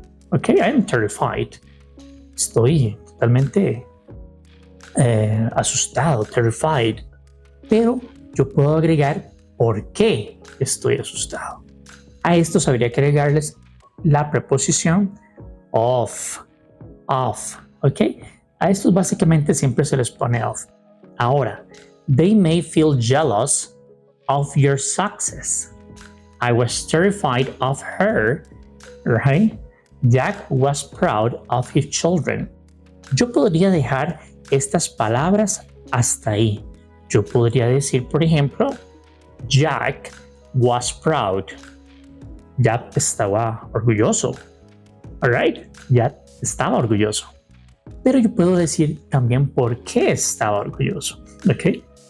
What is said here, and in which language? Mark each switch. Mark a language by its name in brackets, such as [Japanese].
[English] Ok, I am terrified. [Spanish] Estoy totalmente asustado, [English] terrified. [Spanish] Pero yo puedo agregar por qué estoy asustado. A estos habría que agregarles la preposición of. ¿Ok? A estos básicamente siempre se les pone of. [English] Ahora, they may feel jealous of your success. I was terrified of her, right? Jack was proud of his children. [Spanish] Yo podría dejar estas palabras hasta ahí. Yo podría decir, por ejemplo, [English] Jack was proud. [Spanish] Jack estaba orgulloso. Alright, Jack estaba orgulloso. Pero yo puedo decir también por qué estaba orgulloso. ¿Ok?